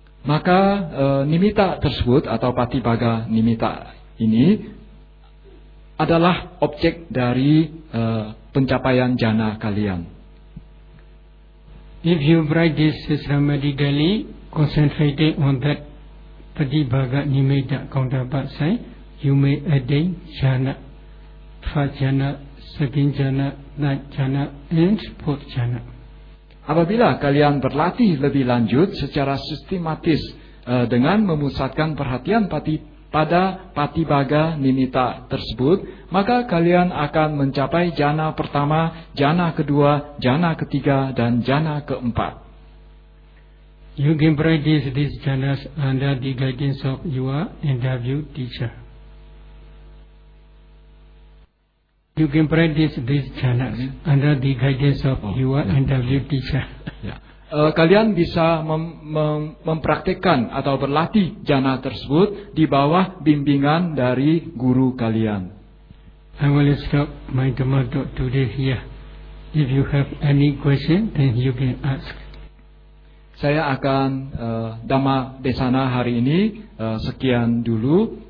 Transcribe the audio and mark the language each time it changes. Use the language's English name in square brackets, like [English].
[Indonesian] Maka nimitta tersebut atau padibhaga nimitta ini adalah objek dari pencapaian jhana kalian. [English] If you practice samadhi, concentrate on that padibhaga nimitta counterpart sign, you may attain jhana, first jhana, second jhana, third jhana, and fourth jhana. [Indonesian] Apabila kalian berlatih lebih lanjut secara sistematis dengan memusatkan perhatian pada patibhaga nimitta tersebut, maka kalian akan mencapai jhana pertama, jhana kedua, jhana ketiga, dan jhana keempat. [English] You can practice these jhanas under the guidance of your interview teacher. You can practice this jhanas under the guidance of your interview teacher. [Indonesian] Kalian bisa mempraktikkan atau berlatih jhana tersebut di bawah bimbingan dari guru kalian. [English] I will stop my demo today here. If you have any question, then you can ask. [Indonesian] Saya akan dhamma desana hari ini sekian dulu.